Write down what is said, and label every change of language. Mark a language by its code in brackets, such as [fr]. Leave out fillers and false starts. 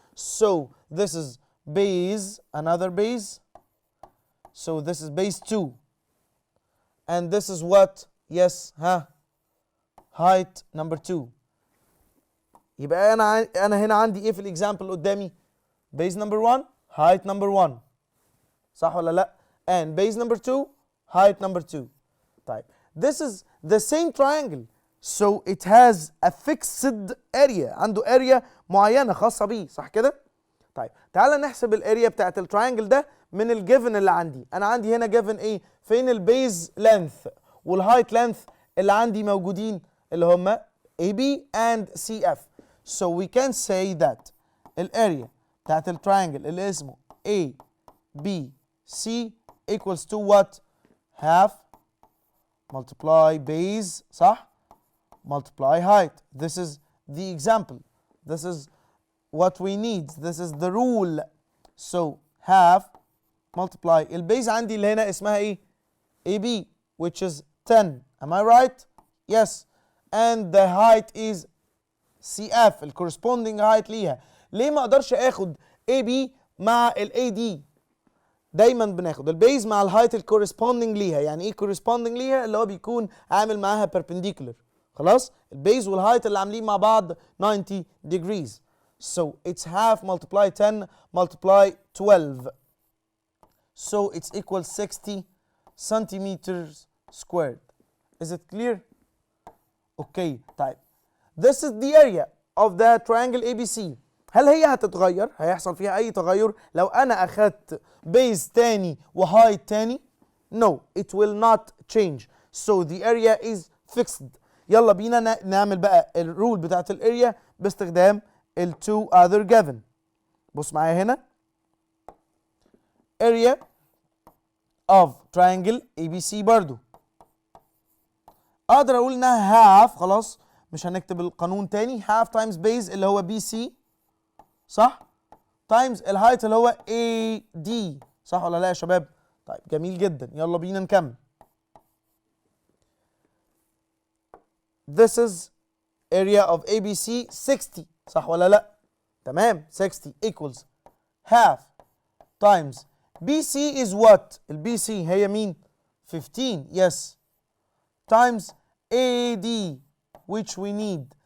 [en] So this is base، [ar] another base. [en] So this is base 2. And this is what? Yes, height number 2. [ar] يبقى انا هنا عندي ايه في الاكزامبل قدامي؟ base number 1 [en] height number 1 [ar] صح ولا لا؟ [en] and base number 2 height number 2. [ar] طيب [en] this is the same triangle so it has a fixed area [ar] عنده area معينة خاصة بيه صح كده؟ طيب تعالى نحسب الاريا بتاعت التراينجل ده من الجيفن اللي عندي. انا عندي هنا جيفن ايه؟ فين البيز لينث والهايت لينث اللي عندي موجودين اللي هم AB and CF. [en] So we can say that [ar] الاريا بتاعت التراينجل اللي اسمه ABC [en] equals to what? half multiply base صح؟ multiply height. This is the example. This is what we need. This is the rule. So half multiply [ar] البيز عندي اللي هنا اسمها ايه؟ [en] AB which is 10. Am I right? Yes. And the height is CF [ar] ال corresponding height ليها. ليه ما اقدرش اخد AB مع ال AD؟ دايما بناخد البيز مع الهايت ال corresponding ليها. يعني ايه corresponding ليها؟ اللي هو بيكون عامل معاها perpendicular. خلاص؟ البيز والهايت اللي عاملين مع بعض 90 degrees. [en] So it's half multiply 10 multiply 12. So it's equal 60 centimeters squared. Is it clear? Okay. طيب. This is the area of the triangle ABC. [ar] هل هي هتتغير؟ هيحصل فيها أي تغير لو أنا أخدت base تاني وهايت تاني؟ [en] No, it will not change. So the area is fixed. [ar] يلا بينا نعمل بقى الرول بتاعت الاريا باستخدام ال two other given. بص معايا هنا. [en] area of triangle ABC [ar] برضو اقدر اقول انها [en] half. [ar] خلاص مش هنكتب القانون تاني. half times base اللي هو BC صح؟ times الهايت اللي هو AD صح ولا لا يا شباب؟ طيب جميل جدا. يلا بينا نكمل. [en] This is area of ABC 60 [ar] صح ولا لا؟ تمام. [en] 60 equals half times BC is what؟ [ar] ال BC هي مين؟ [en] 15. Yes. Times AD which we need.